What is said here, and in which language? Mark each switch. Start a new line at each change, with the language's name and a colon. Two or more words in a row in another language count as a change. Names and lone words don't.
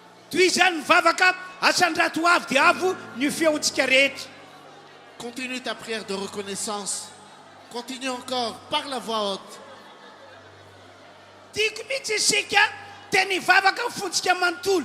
Malagasy: toy izany mivavaka asandrato avo dia avo ny feontsika rehetra.
French: Continue ta prière de reconnaissance. Continue encore par la voix haute.
Malagasy: tiako mihitsy isika tena hivavaka ny fontsika manontolo.